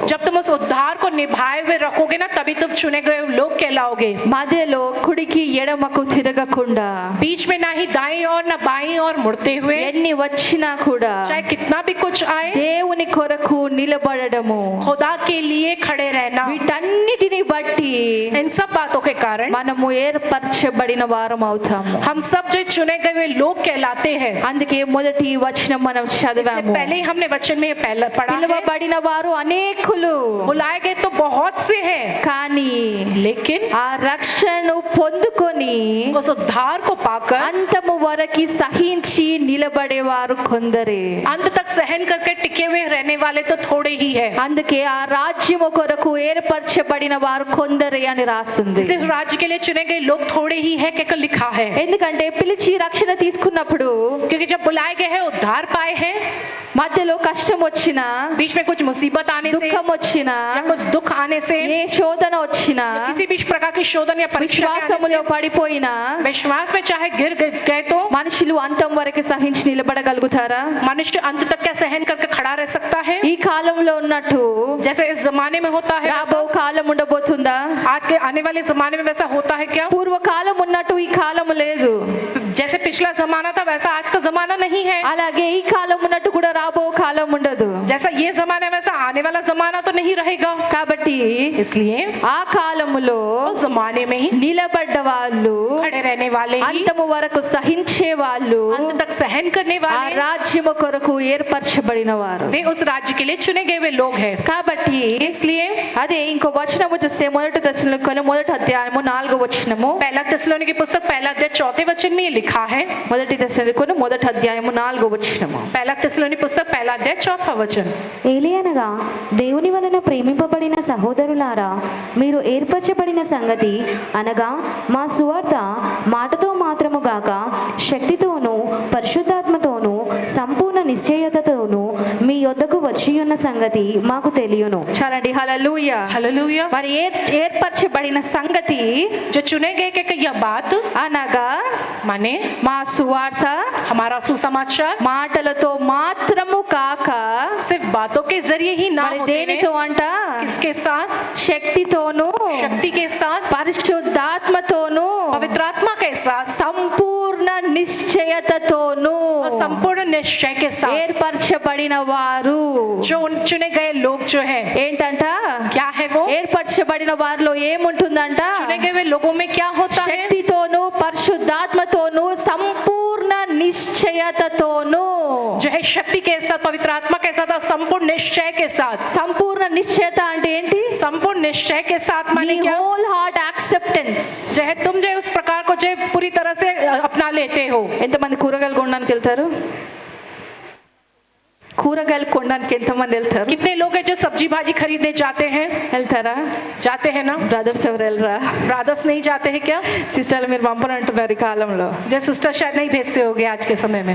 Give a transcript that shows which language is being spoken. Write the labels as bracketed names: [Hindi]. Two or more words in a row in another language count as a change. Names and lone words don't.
[Hindi] जब तुम उस उद्धार को निभाए हुए रखोगे ना, तभी तुम चुने गए लोग कहलाओगे. [Telugu] మధ్యలో కుడికి ఎడమకు తిరగకుండా [Hindi] बीच में ना ही दाईं और ना बाईं और मुड़ते हुए, [Telugu] ఎన్ని వచ్చినా కూడా [Hindi] चाहे कितना भी कुछ आए, [Telugu] దేవుని కొరకు నిలబడడము, [Hindi] खुदा के लिए खड़े रहना. [Telugu] వీటన్నిటిని బట్టి [Hindi] इन सब बातों के कारण [Telugu] మనము ఏర్పరచబడిన వారం అవుతాము. [Hindi] हम सब जो चुने गए हुए लोग कहलाते हैं. [Telugu] అందుకే మొదటి వచనం మనం [Hindi] इससे [Telugu] చదివాము. [Hindi] पहले ही हमने वचन में ये पहले पढ़ा है, [Telugu] పిలువబడిన వారు అనేకులు, [Hindi] बुलाए गए तो बहुत से हैं, [Telugu] కానీ [Hindi] लेकिन [Telugu] ఆ రక్షణను పొందుకొని [Hindi] उस उद्धार को पाकर [Telugu] అంతము వరకు సహించి నిలబడేవారు కొందరే. [Hindi] अंत तक सहन करके टिके हुए रहने वाले तो थोड़े ही हैं. [Telugu] అందుకే ఆ రాజ్యము కొరకు ఏర్పరచబడిన వారు కొందరే అని రాస్తుంది. [Hindi] सिर्फ राज्य के लिए चुने गए लोग थोड़े ही है कहकर लिखा है. [Telugu] ఎందుకంటే పిలిచి రక్షణ తీసుకున్నప్పుడు [Hindi] क्योंकि जब बुलाए गए हैं, उद्धार पाए हैं, [Telugu] మధ్యలో కష్టం వచ్చినా, [Hindi] बीच में कुछ मुसीबत आने से [Telugu] దుఃఖం వచ్చినా, [Hindi] या कुछ दुख आने से, [Telugu] ఏ శోధన వచ్చినా, [Hindi] किसी भी प्रकार की शोधन या परीक्षा के आने [Telugu] విశ్వాసములో పడిపోయినా [Hindi] से, विश्वास में चाहे गिर गए तो [Telugu] మనుషులు అంతం వరకు సహించి నిలబడగలుగుతారా? [Hindi] मनुष्य अंत तक क्या सहन करके खड़ा रह सकता है? [Telugu] ఈ కాలంలో ఉన్నట్టు [Hindi] जैसे इस जमाने में होता है, [Telugu] రాబో కాలం ఉండబోతుందా? [Hindi] आज के आने वाले जमाने में वैसा होता है क्या? [Telugu] పూర్వకాలం ఉన్నట్టు ఈ కాలం లేదు. [Hindi] जैसे पिछला जमाना था वैसा आज का जमाना नहीं है, [Telugu] అలాగే ఈ కాలం ఉన్నట్టు కూడా రాబో కాలం ఉండదు. [Hindi] जैसा ये जमाना है वैसा आने वाला जमाना तो नहीं रहेगा. [Telugu] కాబట్టి [Hindi] इसलिए [Telugu] ఆ కాలములో [Hindi] उस जमाने में ही [Telugu] నిలబడ్డ వాళ్ళు, [Hindi] खड़े रहने वाले ही, [Telugu] అంతము వరకు సహించే వాళ్ళు, [Hindi] अंत तक सहन करने [Telugu] ఆ [Hindi] वाले, [Telugu] రాజ్యము కొరకు ఏర్పరచబడిన వారు. [Hindi] वे उस राज्य के लिए चुने गए हुए लोग हैं. [Telugu] కాబట్టి [Hindi] इसलिए [Telugu] అదే ఇంకో వచనము చూస్తే మొదటి దశలోని మొదటి అధ్యాయము 4వ వచనము, [Hindi] पहला थिस्सलुनीकी पुस्तक पहला अध्याय 4वें वचन में ये लिखा है. [Telugu] మొదటి దశలోని మొదటి అధ్యాయము 4వ వచనము, [Hindi] पहला थिस्सलुनीकी पुस्तक पहला अध्याय 4वां वचन. [Telugu] ఏలియనగా దేవుని వలన ప్రేమింపబడిన సహోదరులారా, మీరు ఏర్పరచబడిన సంగతి అనగా మా సువార్త మాటతో మాత్రము గాక శక్తితోనూ పరిశుద్ధాత్మతోనూ సంపూర్ణ నిశ్చయతతోనూ మీ యొద్దకు వచ్చి ఉన్న సంగతి మాకు తెలియను. చాలండి. హల్లెలూయా. [Hindi] हालेलुया. [Telugu] మరి ఏర్పరచబడిన సంగతి [Hindi] जो चुने गए के यह बात [Telugu] అనగా [Hindi] माने [Telugu] మా సువార్త [Hindi] हमारा सुसमाचार [Telugu] మాటలతో మాత్రము కాక [Hindi] सिर्फ बातों के जरिए ही ना [Telugu] మరి [Hindi] होते [Telugu] దేనితో [Hindi] हुए, [Telugu] అంట, [Hindi] किसके साथ? [Telugu] శక్తితోనూ [Hindi] शक्ति के साथ, [Telugu] పరిశుద్ధాత్మతోనూ [Hindi] पवित्र आत्मा के साथ [Telugu] సంపూర్ణ నిశ్చయతతోనూ [Hindi] और संपूर्ण निश्चय के साथ. [Telugu] ఏర్పరచబడిన వారు. [Hindi] जो चुने गए लोग जो है [Telugu] ఏంటంట? [Hindi] क्या है वो? [Telugu] ఏర్పరచబడిన వారిలో ఏముంటుందంట? [Hindi] चुने गए हुए लोगों में क्या होता है? [Telugu] శక్తితోనూ పరిశుద్ధాత్మతోనూ సంపూర్ణ నిశ్చయతతోనూ. [Hindi] जो है शक्ति के साथ, पवित्र आत्मा के साथ और संपूर्ण निश्चय के साथ. [Telugu] సంపూర్ణ నిశ్చయత అంటే ఏంటి? [Hindi] संपूर्ण निश्चय के साथ माने क्या? [English] Whole heart acceptance. [Hindi] जो है तुम जो है उस प्रकार को जो है पूरी तरह से अपना लेते हो. [Telugu] ఎంతమంది కూరగాయలు కొనడానికి వెళ్తారు? కూరగాయలు కొనడానికి ఎంతమంది వెళ్తారు? [Hindi] कितने लोग हैं जो सब्जी भाजी खरीदने जाते हैं? [Telugu] వెళ్తారా? [Hindi] जाते हैं ना? [Telugu] బ్రదర్స్ ఎవరు వెళ్ళరా? [Hindi] ब्रदर्स नहीं जाते हैं क्या? [Telugu] సిస్టర్లు మీరు పంపనంటున్నారు ఈ కాలంలో. [Hindi] जो सिस्टर शायद नहीं भेजते होगे आज के समय में.